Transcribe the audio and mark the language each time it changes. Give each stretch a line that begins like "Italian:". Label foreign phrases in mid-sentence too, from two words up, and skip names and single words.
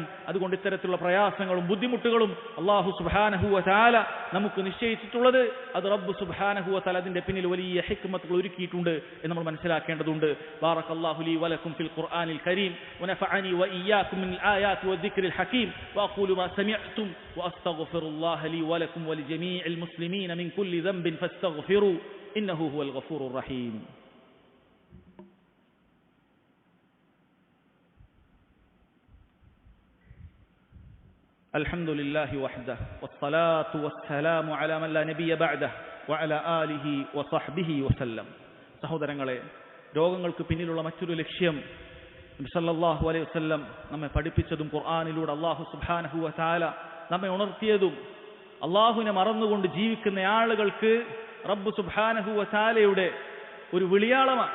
Malayalam: അതുകൊണ്ട് ഇത്തരത്തിലുള്ള പ്രയാസങ്ങളും ബുദ്ധിമുട്ടുകളും അല്ലാഹു
Arabic: سبحانه وتعالى
Malayalam: നമുക്ക് നിശ്ചയിച്ചിട്ടുള്ളത്, അത് റബ്ബ്
Arabic: سبحانه وتعالى
Malayalam: അതിന്റെ പിന്നിൽ വലിയ ഹിക്മത്തുകൾ ഒരുക്കിയിട്ടുണ്ട് എന്ന് നമ്മൾ മനസ്സിലാക്കേണ്ടതുണ്ട്.
Arabic: بارك الله لي ولكم في القرآن الكريم ونفعني وإياكم من الآيات والذكر الحكيم وأقول ما سمعتم وأستغفر الله لي ولكم ولجميع المسلمين من كل ذنب فاستغفروه إنه هو الغفور الرحيم. الحمد لله وحده والصلاة والسلام على من لا نبي بعده وعلى آله وصحبه وسلم.
Malayalam: സഹോദരങ്ങളെ, രോഗങ്ങൾക്ക് പിന്നിലുള്ള മറ്റൊരു ലക്ഷ്യം നബി
Arabic: صلى الله عليه وسلم
Malayalam: നമ്മെ പഠിപ്പിച്ചതും ഖുർആനിലൂടെ അല്ലാഹു
Arabic: سبحانه وتعالى
Malayalam: നമ്മെ ഉണർത്തിയതും, അല്ലാഹുവിനെ മറന്നുകൊണ്ട് ജീവിക്കുന്ന ആളുകൾക്ക് റബ്ബ് സുബ്ഹാനഹു വ തആലയുടെ ഒരു വിളിയാളമാണ്.